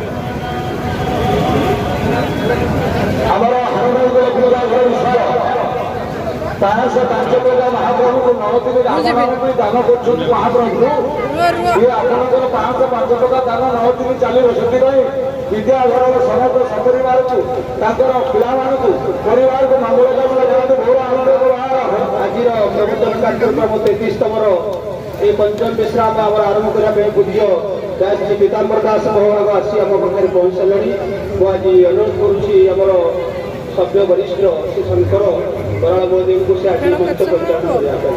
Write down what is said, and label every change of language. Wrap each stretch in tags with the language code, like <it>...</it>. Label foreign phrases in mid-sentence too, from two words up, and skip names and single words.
<or>ଆମର ହାରଣଙ୍କର ବିଶ୍ୱର 505 ଟଙ୍କା ମହାପ୍ରଭୁଙ୍କୁ 9 ରାମନାମକୁ ଦାନ କରୁଛନ୍ତି ମହାପ୍ରଭୁ। ଇଏ ଆପଣଙ୍କର 505 ଟଙ୍କା ଦାନ 9 ଚାଲିବ। ସେଥିପାଇଁ ବିଦ୍ୟାଧରର ସମସ୍ତ ସପରିବାରକୁ ତାଙ୍କର ପିଲାମାନଙ୍କୁ ପରିବାରକୁ ମଙ୍ଗଳ କାମନା କରନ୍ତୁ। ବହୁତ ଆନନ୍ଦ ଆଜିର ପ୍ରବଚନ କାର୍ଯ୍ୟକ୍ରମ 33ତମର ଏଇ ପଞ୍ଚମ ବିଶ୍ରାମ ଆମରା ଆରମ୍ଭ କରା ପୂଜ୍ୟ ଶ୍ରୀ ପୀତାମ୍ବର ଦାସ ମହାରାଜ ଆସି ଆମ ପାଖରେ ପହଞ୍ଚି ସାରିଲେଣି। ମୁଁ ଆଜି ଅନୁରୋଧ କରୁଛି ଆମର ସଭ୍ୟ ବରିଷ୍ଠ ଶ୍ରୀ ଶଙ୍କର ବରାଳ ମୋଦୀଙ୍କୁ ସେ ଆଜି ମୁକ୍ତ ପରିଚାଳନା କରିବା ପାଇଁ।</or>